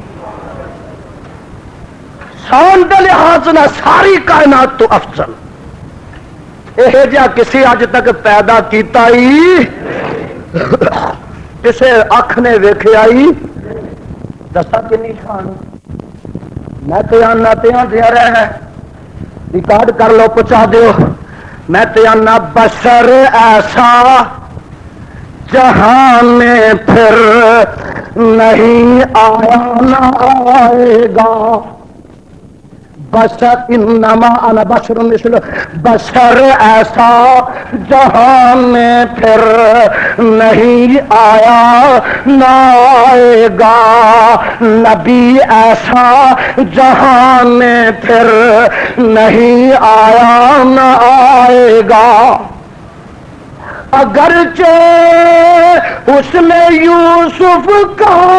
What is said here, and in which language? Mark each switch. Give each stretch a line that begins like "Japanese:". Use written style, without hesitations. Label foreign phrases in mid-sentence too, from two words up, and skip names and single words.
Punjabi: شان دے لحاظ نہ ساری کائنات تو افضل، یہ جا کسی اج تک پیدا کیتا ہی کسے اکھ نے ویکھیا ہی دسا کنی شان، میں تے آنا دیا رہنا ریکارڈ کر لو پہنچا دیو، میں تے آنا بشر ایسا
Urdu: جہاں میں پھر نہیں آیا نہ آئے گا، بشر
Arabic: انما انا بشر مثل،
Urdu: بشر ایسا جہاں میں پھر نہیں آیا نہ آئے گا، نبی ایسا جہاں میں پھر نہیں آیا نہ آئے گا، اگرچہ اس میں یوسف کا